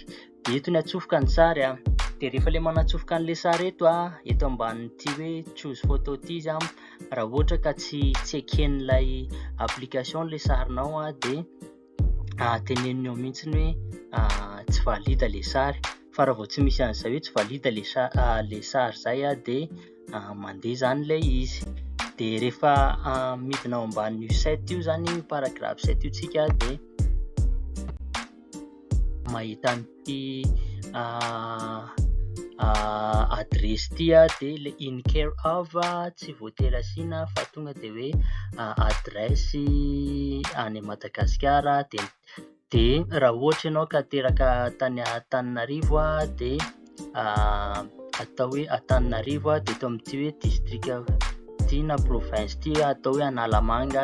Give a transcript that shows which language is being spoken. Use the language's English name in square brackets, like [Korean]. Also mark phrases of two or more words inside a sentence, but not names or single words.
[Malagasy] Dia eto ny atsofoka ny sary dia rehefa ilay manatsofoka an'ilay sary eto ambanin'ity hoe [English] choose photo [Malagasy] ity izy raha ohatra ka tsy eken'ilay application ilay sarinao dia teneniny eo mihitsiny hoe tsy valida ilay sary, fa raha vao tsy misy an'izay hoe tsy valida le sary zay dia mandeha zany ilay izy. Dia rehefa midina ao ambanin'io 7 io zany paragraphe 7 io tsika dia mahita an'ity adresy ity dia le [English] in care of [Malagasy] tsy voatery asiana fa tonga dia hoe adresy any Madagasikara. Dia raha ohatra ianao ka teraka tany Antananarivo dia atao hoe Antananarivo dia atao amin'ity hoe district ty na province ty atao hoe Analamanga.